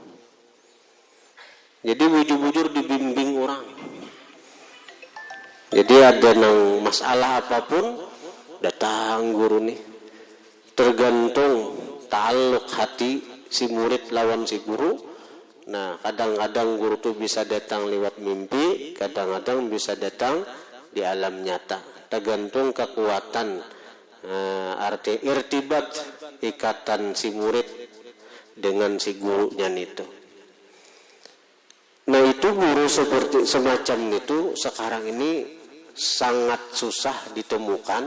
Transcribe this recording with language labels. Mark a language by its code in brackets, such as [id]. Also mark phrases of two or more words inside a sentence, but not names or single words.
[bjn] Jadi bujur-bujur dibimbing orang. Jadi ada nang masalah apapun, datang guru nih. Tergantung ta'alluq hati si murid lawan si guru. [id] Nah, kadang-kadang guru itu bisa datang lewat mimpi, kadang-kadang bisa datang di alam nyata. Tergantung kekuatan arti irtibat, ikatan si murid dengan si gurunya itu. Nah, itu guru seperti semacam itu sekarang ini sangat susah ditemukan.